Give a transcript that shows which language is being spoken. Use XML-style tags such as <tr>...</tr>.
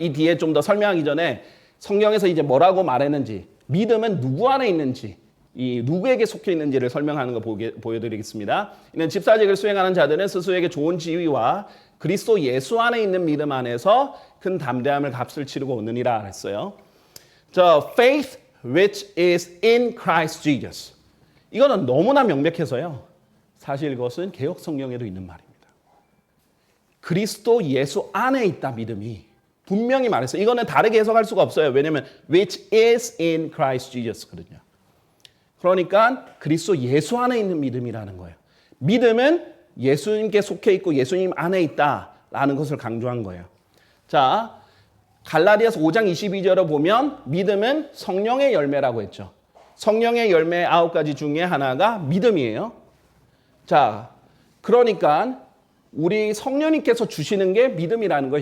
<ko>이 뒤에 좀 더 설명하기 전에 성경에서 이제 뭐라고 말했는지, 믿음은 누구 안에 있는지, 이 누구에게 속해 있는지를 설명하는 거 보여드리겠습니다. 이는 집사직을 수행하는 자들은 스스로에게 좋은 지위와 그리스도 예수 안에 있는 믿음 안에서 큰 담대함을 값을 치르고 오느니라 했어요.</ko> <en>자, faith which is in Christ Jesus.</en> <ko>이거는 너무나 명백해서요. 사실 이것은 개역 성경에도 있는 말입니다. 그리스도 예수 안에 있다 믿음이 분명히 말했어요. 이거는 다르게 해석할 수가 없어요. 왜냐하면</ko> <en>which is in Christ Jesus거든요.</en> <ko>그러니까 그리스도 예수 안에 있는 믿음이라는 거예요. 믿음은 예수님께 속해 있고 예수님 안에 있다라는 것을 강조한 거예요. 자, 갈라디아서 5장 22절을 보면 믿음은 성령의 열매라고 했죠. 성령의 열매 9가지 중에 하나가 믿음이에요. 자, 그러니까 우리 성령님께서 주시는 게 믿음이라는 거예요.</ko>